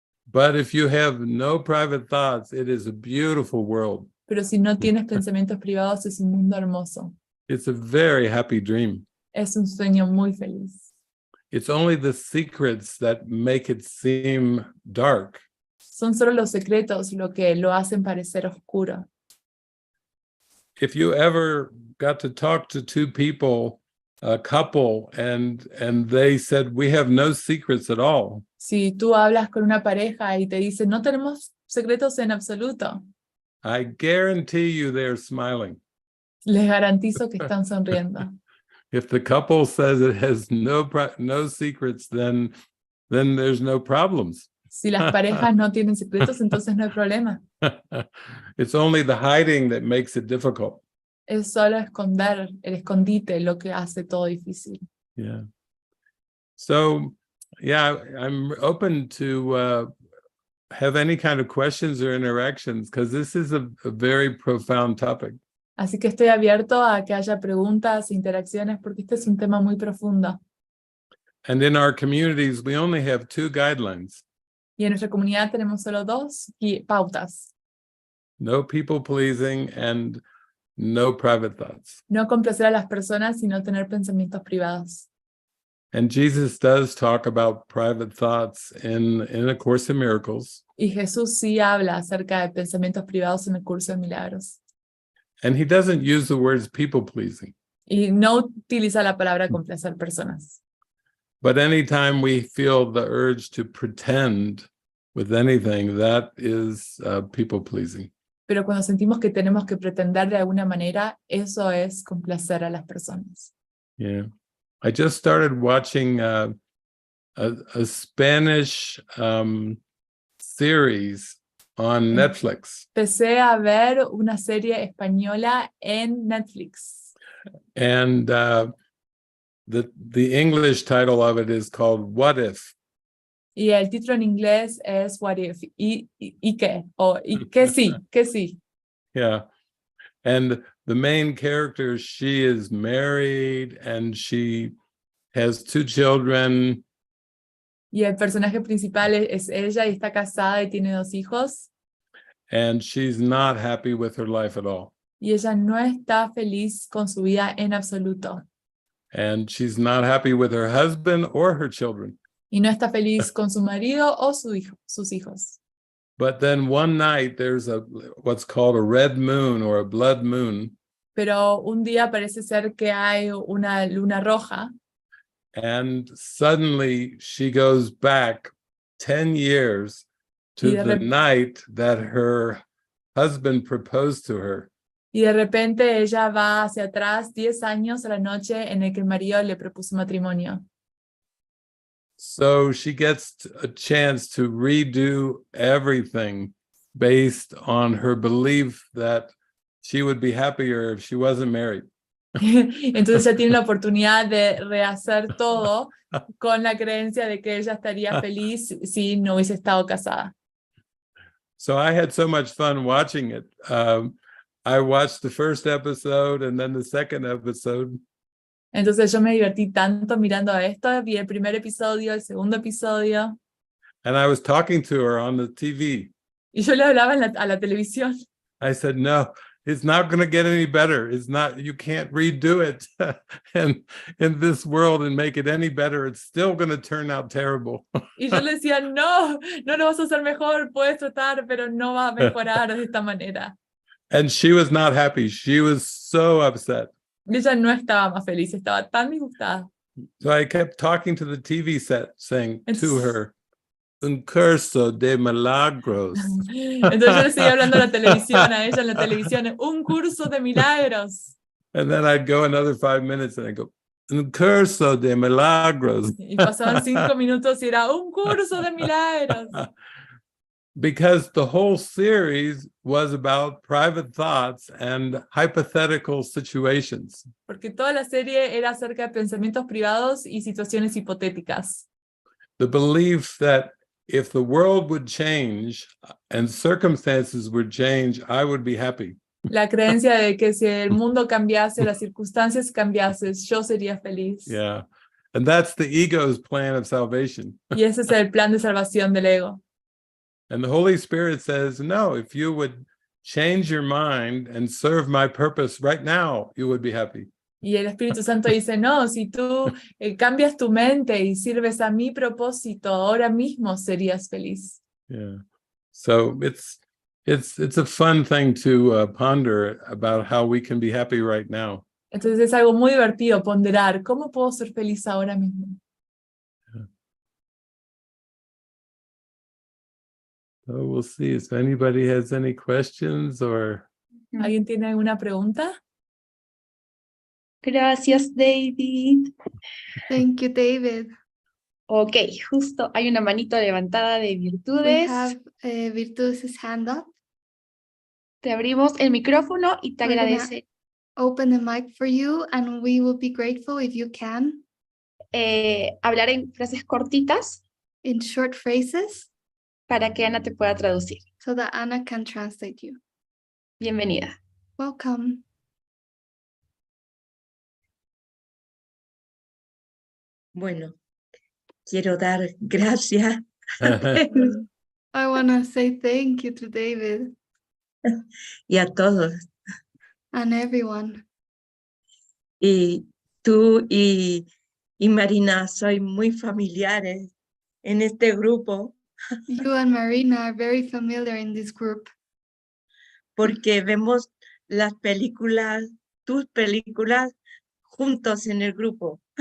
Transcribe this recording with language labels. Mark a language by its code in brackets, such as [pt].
[en] But if you have no private thoughts, it is a beautiful world. [es] Pero si no tienes pensamientos privados, es un mundo hermoso. [en] It's a very happy dream. [es] Es un sueño muy feliz. [en] It's only the secrets that make it seem dark. [es] Son solo los secretos lo que lo hacen parecer oscuro. [en] If you ever got to talk to two people, a couple, and they said, we have no secrets at all. [es] Si tú hablas con una pareja y te dicen, no tenemos secretos en absoluto, [en] I guarantee you they're smiling. [es] les garantizo que están sonriendo. [en] If the couple says it has no secrets, then there's no problems. [es] Si las parejas no tienen secretos, entonces no hay problema. [en] It's only the hiding that makes it difficult. [es] Es solo esconder, el escondite, lo que hace todo difícil. [en] Yeah. So, yeah, I'm open to have any kind of questions or interactions, because this is a very profound topic. [es] Así que estoy abierto a que haya preguntas, interacciones, porque este es un tema muy profundo. [en] And in our communities, we only have 2 guidelines. [es] Y en nuestra comunidad tenemos solo 2 pautas. [en] No people pleasing and no private thoughts. [es] No complacer a las personas y no tener pensamientos privados. [en] And Jesus does talk about private thoughts in A Course in Miracles. [es] Y Jesús sí habla acerca de pensamientos privados en el curso de milagros. [en] And he doesn't use the words people pleasing. [es] Y no utiliza la palabra complacer personas. [en] But anytime we feel the urge to pretend with anything, that is people pleasing. [es] Pero cuando sentimos que tenemos que pretender de alguna manera, eso es complacer a las personas. [en] Yeah. I just started watching a Spanish series on Netflix. [es] Empecé a ver una serie española en Netflix. [en] And the English title of it is called What If? [es] Y el título en inglés es What If? ¿Y qué? O ¿y qué sí? ¿Qué sí? [en] Yeah. And the main character, she is married and she has 2 children. [es] Y el personaje principal es ella y está casada y tiene 2 hijos. [en] And she's not happy with her life at all. [es] Y ella no está feliz con su vida en absoluto. [en] And she's not happy with her husband or her children. [es] Y no está feliz con su marido o sus hijos. [en] But then one night there's what's called a red moon or a blood moon. [es] Pero un día parece ser que hay una luna roja. [en] And suddenly she goes back 10 years to the night that her husband proposed to her. [es] Y de repente ella va hacia atrás 10 años a la noche en el que el marido le propuso matrimonio. [en] So she gets a chance to redo everything based on her belief that she would be happier if she wasn't married. [es] Entonces ella tiene la oportunidad de rehacer todo con la creencia de que ella estaría feliz si no hubiese estado casada. [en] So I had so much fun watching it. I watched the first episode and then the second episode. [es] Entonces yo me divertí tanto mirando esto, vi el primer episodio, el segundo episodio. [en] And I was talking to her on the TV. [es] Y yo le hablaba a la televisión. [en] I said, no, it's not going to get any better. It's not, you can't redo it and in this world and make it any better. It's still going to turn out terrible. [es] Y yo le decía, no lo vas a hacer mejor, puedes tratar, pero no va a mejorar de esta manera. [en] And she was not happy. She was so upset. [es] Ella no estaba más feliz, estaba tan disgustada. [en] So I kept talking to the TV set, saying to [es] Entonces- her, un curso de milagros. Entonces yo le seguía hablando a la televisión, a ella en la televisión, un curso de milagros. [en] And then I'd go another 5 minutes and I'd go, [es] un curso de milagros. Y pasaban 5 minutos y era un curso de milagros. [en] Because the whole series was about private thoughts and hypothetical situations. [es] Porque toda la serie era acerca de pensamientos privados y situaciones hipotéticas. [en] The belief that if the world would change and circumstances would change, I would be happy. [es] La creencia de que si el mundo cambiase, las circunstancias cambiasen, yo sería feliz. [en] Yeah. And that's the ego's plan of salvation. [es] Y ese es el plan de salvación del ego. [en] And the Holy Spirit says, no, if you would change your mind and serve my purpose right now, you would be happy. [es] Y el Espíritu Santo dice, no, si tú cambias tu mente y sirves a mi propósito, ahora mismo serías feliz. [en] Yeah. So it's a fun thing to ponder about how we can be happy right now. [es] Entonces es algo muy divertido ponderar, ¿cómo puedo ser feliz ahora mismo? [en] So we'll see if anybody has any questions or... [es] ¿Alguien tiene alguna pregunta? Gracias, David. [en] Thank you, David. [es] Ok, justo hay una manito levantada de [en] We [es] virtudes. [en] have Virtudes' hand up. [es] Te abrimos el micrófono y te [en] We're gonna- [es] agradece. [en] Open the mic for you, and we will be grateful if you can, [es] Hablar en frases cortitas [en] in short phrases, [es] para que Ana te pueda traducir. [en] so that Anna can translate you. [es] Bienvenida. [en] Welcome. [es] Bueno, quiero dar gracias [en] I want to say thank you to David [es] y a todos. [en] and everyone. [es] Y tú y Marina soy muy familiares en este grupo [en] You and Marina are very familiar in this group [es] porque vemos las películas, tus películas, juntos en el grupo.